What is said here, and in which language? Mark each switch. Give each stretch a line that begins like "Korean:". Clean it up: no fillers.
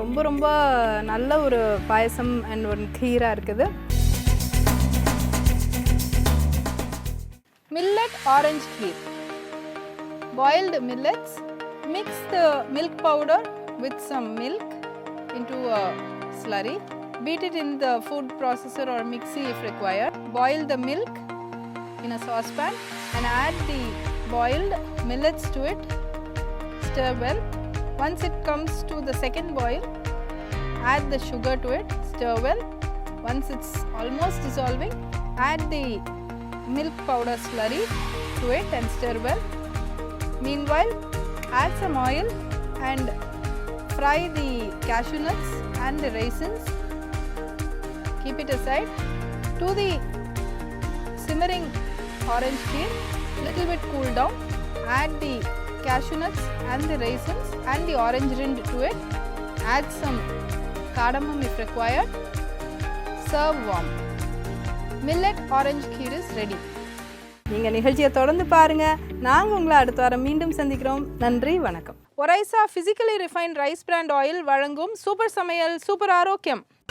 Tamil: ரொம்ப ரொம்ப நல்ல ஒரு பாயசம் அண்ட் ஒரு கீராக இருக்குது.
English: Millet orange kheer. Boiled millets. Mix the milk powder with some milk into a slurry. Beat it in the food processor or mixie if required. Boil the milk in a saucepan and add the boiled millets to it. Stir well. Once it comes to the second boil, add the sugar to it. Stir well. Once it's almost dissolving, add the milk powder slurry to it and stir well. Meanwhile, add some oil and fry the cashew nuts and the raisins. Keep it aside. To the simmering orange kheer, little bit cool down. Add the cashew nuts and the raisins and the orange rind to it. Add some cardamom if required. Serve warm. Millet orange kheer is ready.
Tamil: நீங்கள் நிகழ்ச்சியை தொடர்ந்து பாருங்கள். நாங்கள் உங்களை அடுத்த வாரம் மீண்டும் சந்திக்கிறோம். நன்றி, வணக்கம். Oryza physically refined rice brand oil வழங்கும் சூப்பர் சமையல் சூப்பர் ஆரோக்கியம்.